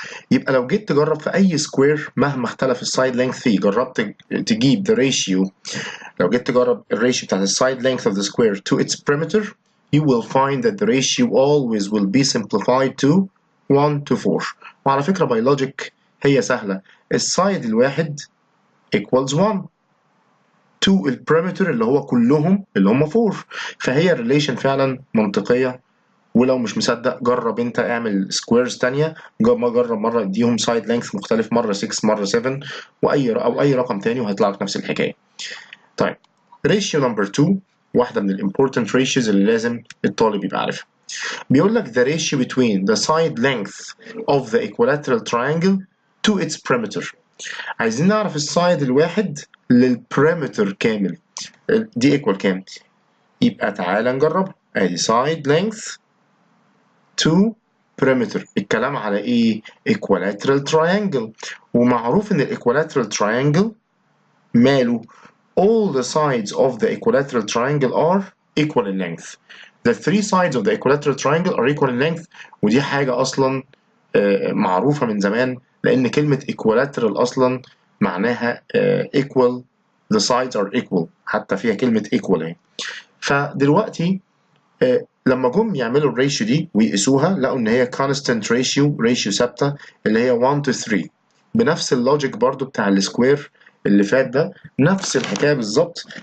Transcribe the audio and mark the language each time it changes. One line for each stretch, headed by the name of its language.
Arabic: يبقى لو جيت تجرب في اي سكوير مهما اختلف السايد لينث فيه جربت تجيب
English: the ratio.
Arabic: لو جيت تجرب الريشيو بتاعت السايد
English: length of the square to its perimeter you will find that the ratio always will be simplified to 1 to 4.
Arabic: وعلى فكرة
English: by logic
Arabic: هي سهلة، السايد الواحد
English: equals 1 to
Arabic: البريمتر اللي هو كلهم اللي هم 4، فهي الريليشن فعلا منطقية. ولو مش مصدق جرب انت اعمل سكويرز تانية، جرب مرة اديهم سايد لينث مختلف، مرة 6 مرة 7 اي رقم تاني وهيطلع لك نفس الحكاية. طيب ريشيو نمبر 2 واحدة من الامبورتنت ريشيوز اللي لازم الطالب يبقى عارفها. بيقول لك
English: the ratio between the side length of the equilateral triangle to its perimeter.
Arabic: عايزين نعرف السايد الواحد للبريمتر كامل دي ايكوال كام. يبقى تعالى نجرب. ادي
English: side length to perimeter.
Arabic: الكلام على ايه؟
English: equilateral triangle.
Arabic: ومعروف ان
English: equilateral triangle
Arabic: ماله
English: all the sides of the equilateral triangle are equal in length. The three sides of the equilateral triangle are equal in length.
Arabic: ودي حاجة أصلا معروفة من زمان لأن كلمة equilateral أصلا معناها equal.
English: The sides are equal.
Arabic: حتى فيها كلمة equal اهي. فدلوقتي لما جم يعملوا الريشيو دي ويقيسوها لقوا إن هي
English: constant ratio
Arabic: ثابتة اللي هي 1 to 3 بنفس اللوجيك برضو بتاع السكوير اللي فات ده، نفس الحكايه بالظبط.